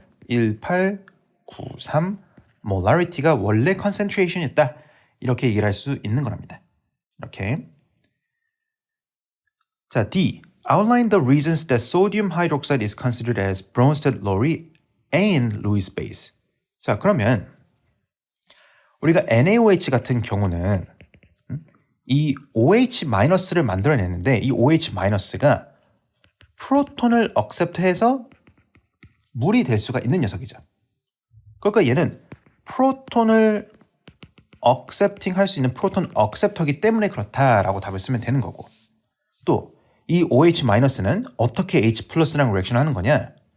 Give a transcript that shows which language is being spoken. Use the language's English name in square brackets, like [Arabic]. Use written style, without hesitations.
[Korean] 0.1893 molarity가 원래 concentration이었다. 이렇게 얘기를 할 수 있는 거랍니다. 이렇게. 자, D. [English] Outline the reasons that sodium hydroxide is considered as Bronsted-Lowry and Lewis base. [Korean] 자, 그러면 우리가 NaOH 같은 경우는 이 OH-를 만들어내는데 이 OH-가 프로톤을 억셉트해서 물이 될 수가 있는 녀석이죠. 그러니까 얘는 프로톤을 억셉팅 할 수 있는 프로톤 억셉터기 때문에 그렇다라고 답을 쓰면 되는 거고, 또 이 OH-는 어떻게 H 플러스랑 리액션 하는 거냐?